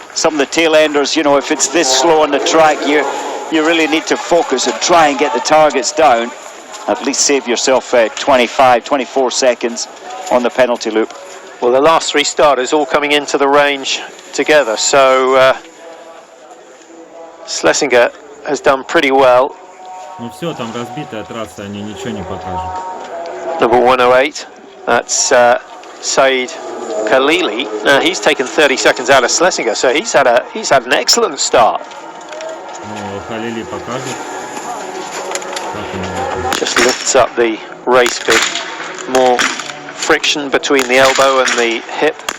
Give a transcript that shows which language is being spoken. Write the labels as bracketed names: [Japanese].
[English] Some of the tail enders, you know, if it's this slow on the track, you really need to focus and try and get the targets down. At least save yourself 25, 24 seconds on the penalty loop. Well, the last 3 starters all coming into the range together, so Schlesinger has done pretty well. [Russian] Ну все, там разбитая трасса, они ничего не покажут. [English] Number 108, that's Said Khalili. Now he's taken 30 seconds out of Schlesinger, so he's had an excellent start. [Russian] Ну, Халили покажет. [English] Just lifts up the race bit. More friction between the elbow and the hip.